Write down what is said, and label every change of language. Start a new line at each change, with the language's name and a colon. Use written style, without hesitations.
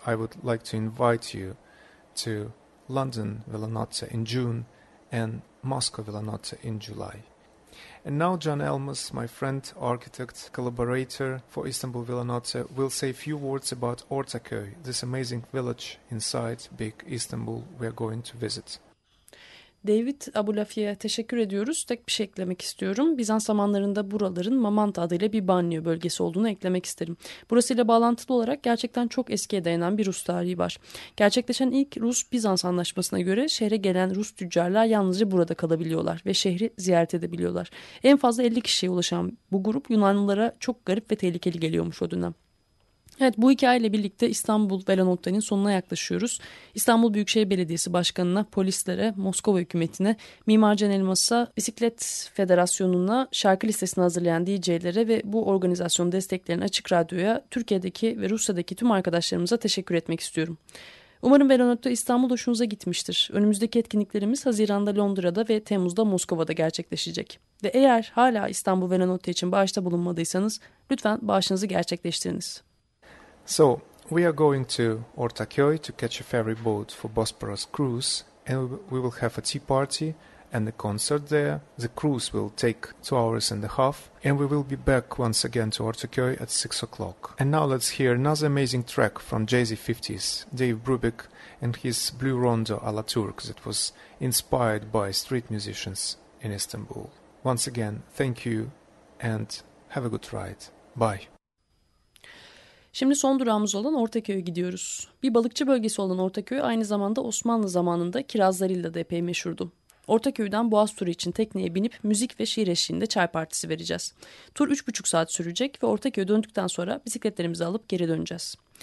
English: I would like to invite you to London Velanotte in June and Moscow Velanotte in July. And now John Elmas, my friend, architect, collaborator for Istanbul Velanotte, will say a few words about Ortaköy, this amazing village inside big Istanbul we are going to visit.
Turkish: David Abulafia'ya teşekkür ediyoruz. Tek bir şey eklemek istiyorum. Bizans zamanlarında buraların Mamanta adıyla bir banyo bölgesi olduğunu eklemek isterim. Burasıyla bağlantılı olarak gerçekten çok eskiye dayanan bir Rus tarihi var. Gerçekleşen ilk Rus-Bizans anlaşmasına göre şehre gelen Rus tüccarlar yalnızca burada kalabiliyorlar ve şehri ziyaret edebiliyorlar. En fazla 50 kişiye ulaşan bu grup Yunanlılara çok garip ve tehlikeli geliyormuş o dönem. Evet, bu hikayeyle birlikte İstanbul Velanotte'nin sonuna yaklaşıyoruz. İstanbul Büyükşehir Belediyesi Başkanı'na, polislere, Moskova hükümetine, Mimar Can Elmas'a, Bisiklet Federasyonu'na, şarkı listesini hazırlayan DJ'lere ve bu organizasyonu destekleyen Açık Radyo'ya, Türkiye'deki ve Rusya'daki tüm arkadaşlarımıza teşekkür etmek istiyorum. Umarım Velanotte İstanbul hoşunuza gitmiştir. Önümüzdeki etkinliklerimiz Haziran'da Londra'da ve Temmuz'da Moskova'da gerçekleşecek. Ve eğer hala İstanbul Velanotte için bağışta bulunmadıysanız lütfen bağışınızı gerçekleştiriniz.
English: So, we are going to Ortaköy to catch a ferry boat for Bosporus cruise, and we will have a tea party and a concert there. The cruise will take 2.5 hours, and we will be back once again to Ortaköy at 6:00. And now let's hear another amazing track from Jazzy 50s, Dave Brubeck and his Blue Rondo a la Turk that was inspired by street musicians in Istanbul. Once again, thank you and have a good ride. Bye.
Turkish: Şimdi son durağımız olan Ortaköy'e gidiyoruz. Bir balıkçı bölgesi olan Ortaköy aynı zamanda Osmanlı zamanında kirazlarıyla da epey meşhurdu. Ortaköy'den Boğaz turu için tekneye binip müzik ve şiir eşliğinde çay partisi vereceğiz. Tur 3,5 saat sürecek ve Ortaköy'e döndükten sonra bisikletlerimizi alıp geri döneceğiz.